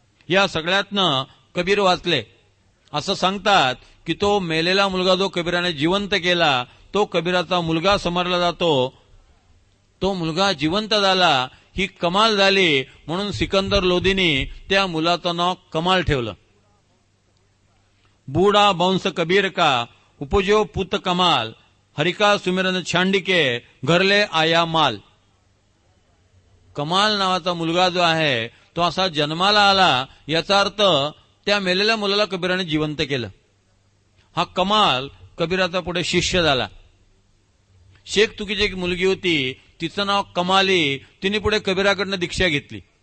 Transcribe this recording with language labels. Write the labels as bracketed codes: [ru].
[mr] या सगळ्यातनं कबीर वाचले. असं सांगतात की तो मेलेला मुलगा जो कबीराने जिवंत केला तो कबीराचा मुलगा समजला जातो. तो मुलगा जिवंत झाला, ही कमाल झाली, म्हणून सिकंदर लोदीनी त्या मुलाचं नाव कमाल ठेवलं. [hi] बूढ़ा बंश कबीर का उपजो पुत कमाल, हरिका सुमिरन छांडिके घरले आया माल. [mr] कमाल नावाचा मुलगा जो आहे तो असा जन्माला आला, याचा अर्थ त्या मेलेल्या मुलाला कबीराने जिवंत केलं. हा कमाल कबीराचा पुढे शिष्य झाला. शेख तुकीची एक मुलगी होती, तिचं नाव कमाली, तिने पुढे कबीराकडनं दीक्षा घेतली.